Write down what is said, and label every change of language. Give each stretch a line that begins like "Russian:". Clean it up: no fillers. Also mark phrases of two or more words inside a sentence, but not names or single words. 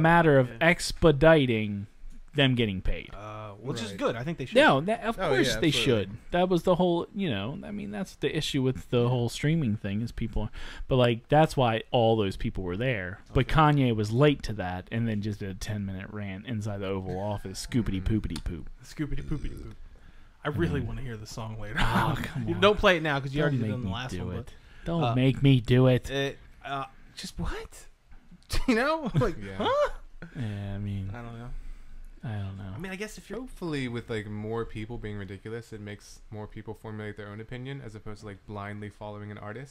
English: matter of expediting them getting paid. Which is Right. good. I think they should. No, of Oh, course yeah, they absolutely. should. That was the whole, I mean, that's the issue with the whole streaming thing is people, but like that's why all those people were there. But Kanye was late to that, and then just did a 10-minute rant inside the Oval Office, scoopity poopity poop. Scoopity poopity poop. I really want to hear the song later. Oh, come You on. Don't play it now because you Don't already did make it on the me last do one. it. Don't make me do it. Just what? You know, like, Yeah. huh? Yeah, I mean, I don't know. I don't know. I mean, I guess if you're Hopefully, with like more people being ridiculous, it makes more people formulate their own opinion as opposed to like blindly following an artist.